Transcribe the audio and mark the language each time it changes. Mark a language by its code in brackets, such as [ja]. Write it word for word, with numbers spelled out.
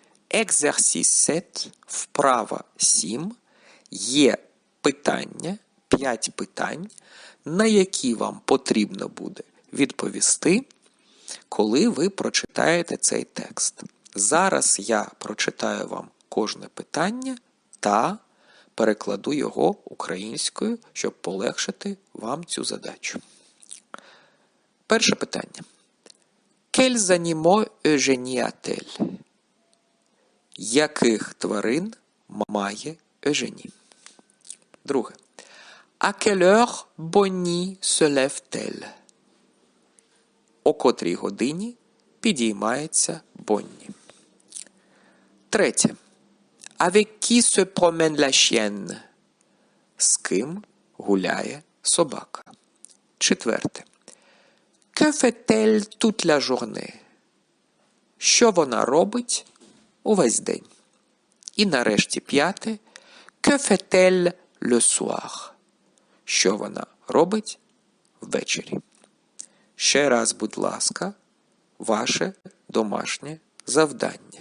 [uk] «Exercice сім», вправа сім, є питання, п'ять питань, на які вам потрібно буде відповісти, коли ви прочитаєте цей текст. Зараз я прочитаю вам кожне питання та перекладу його українською, щоб полегшити вам цю задачу. Перше питання. [fr] Quels animaux Eugénie a-t-elle? [uk] Яких тварин має Eugénie? Друге. [fr] À quelle heure Bonnie se lève-t-elle? [uk] О котрій годині підіймається Бонні. Третє. [fr] Avec qui se promène la chienne? [uk] З ким гуляє собака. Четверте. [fr] Que fait-elle toute la journée? [uk] Що вона робить увесь день? І нарешті п'яте. [fr] Que fait-elle le soir? [uk] Що вона робить ввечері? Ще раз, будь ласка, ваше домашнє завдання.